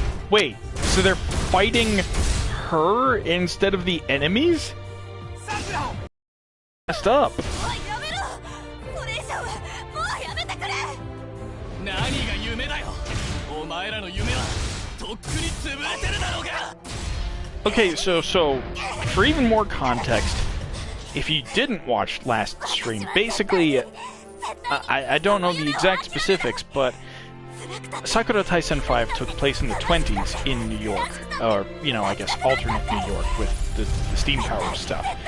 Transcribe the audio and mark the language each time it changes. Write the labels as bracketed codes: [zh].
[en] Wait, so they're fighting her instead of the enemies? Messed up. [ja] やめろ。これ以上はもうやめてくれ。何が夢だよ。お前らの夢はとっくに潰れてるだろうが。 [en] Okay, so for even more context, if you didn't watch last stream, basically, I don't know the exact specifics, but Sakura Taisen 5 took place in the 20s in New York, or, you know, I guess alternate New York with the steam power stuff.